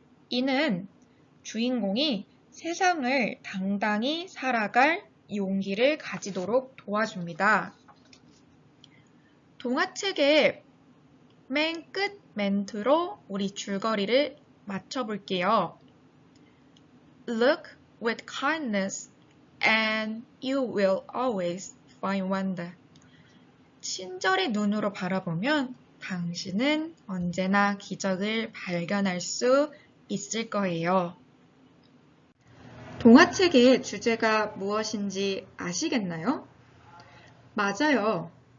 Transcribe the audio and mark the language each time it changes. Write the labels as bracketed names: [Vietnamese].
[Korean] 이는 주인공이 세상을 당당히 살아갈 용기를 가지도록 도와줍니다. 동화책의 맨 끝 멘트로 우리 줄거리를 맞춰볼게요. [English] Look with kindness and you will always find wonder. [Korean] 친절의 눈으로 바라보면 당신은 언제나 기적을 발견할 수 있을 거예요. 동화책의 주제가 무엇인지 아시겠나요? 맞아요.